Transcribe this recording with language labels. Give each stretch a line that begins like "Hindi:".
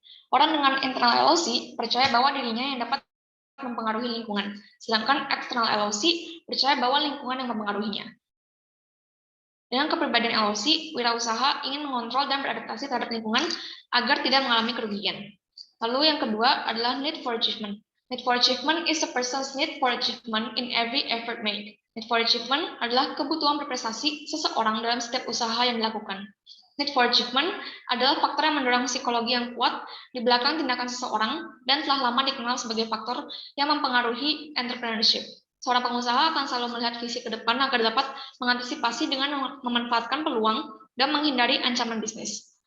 Indonesian: Orang dengan internal LOC percaya bahwa dirinya yang dapat mempengaruhi lingkungan, sedangkan external LOC percaya bahwa lingkungan yang mempengaruhinya. Dengan kepribadian LOC, wirausaha ingin mengontrol dan beradaptasi terhadap lingkungan agar tidak mengalami kerugian. Lalu yang kedua adalah need for achievement.
English: Need for achievement is a person's need for achievement in every effort made.
Indonesian: Need for achievement adalah kebutuhan berprestasi seseorang dalam setiap usaha yang dilakukan. Need for achievement adalah faktor yang mendorong psikologi yang kuat di belakang tindakan seseorang dan telah lama dikenal sebagai faktor yang mempengaruhi entrepreneurship. Seorang pengusaha akan selalu melihat visi ke depan agar dapat mengantisipasi dengan memanfaatkan peluang dan menghindari ancaman bisnis.